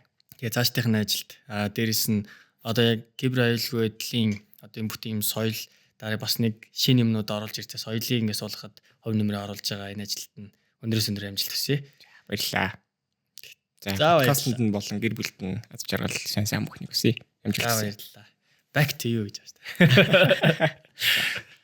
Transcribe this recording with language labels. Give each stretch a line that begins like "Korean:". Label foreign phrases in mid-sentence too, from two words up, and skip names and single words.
Mongolian: Тэгээд цаашдынхны ажилд дээрэс нь одоо яг кибер аюулгүй байдлын одоо энэ бүхэн юм соёл дараа бас нэг шинэ юмнууд оруулж ирсэн. Соёлыг ингэ суулгахад хувь нэмрээ оруулж байгаа энэ ажилд нь өндрөөс өндөр амжилт хүсье. Баярлалаа. За подкастт нь болон гэр бүлд нь аз жаргал сайн бүхнийг хүсье. Амжилт хүсье. Баярлалаа.
English: Back to you
Mongolian: гэж байна.